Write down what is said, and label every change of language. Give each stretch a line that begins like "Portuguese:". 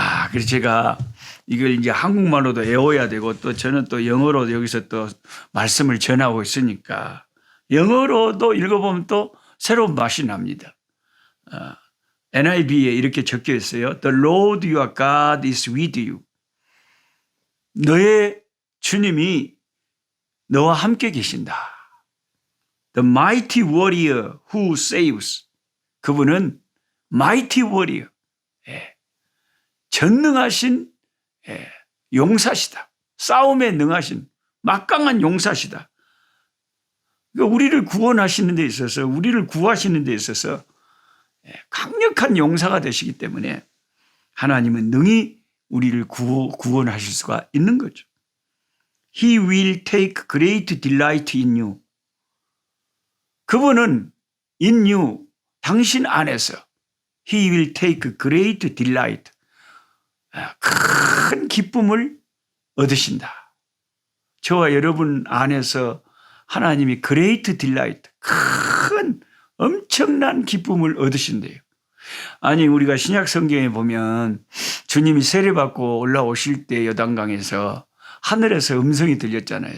Korean: 그래서 제가 이걸 이제 한국말로도 외워야 되고 또 저는 또 영어로 여기서 또 말씀을 전하고 있으니까 영어로도 읽어보면 또 새로운 맛이 납니다. NIV에 이렇게 적혀 있어요.
English: The Lord your God is with you.
Korean: 너의 주님이 너와 함께 계신다.
English: The mighty warrior who saves.
Korean: 그분은
English: mighty warrior.
Korean: 전능하신 용사시다. 싸움에 능하신 막강한 용사시다. 그러니까 우리를 구원하시는 데 있어서 우리를 구하시는 데 있어서 강력한 용사가 되시기 때문에 하나님은 능히 우리를 구원하실 수가 있는 거죠.
English: He will take great delight in you.
Korean: 그분은
English: in you,
Korean: 당신 안에서
English: He will take great delight.
Korean: 큰 기쁨을 얻으신다. 저와 여러분 안에서 하나님이
English: great delight,
Korean: 큰 엄청난 기쁨을 얻으신대요. 아니 우리가 신약 성경에 보면 주님이 세례받고 올라오실 때 요단강에서 하늘에서 음성이 들렸잖아요.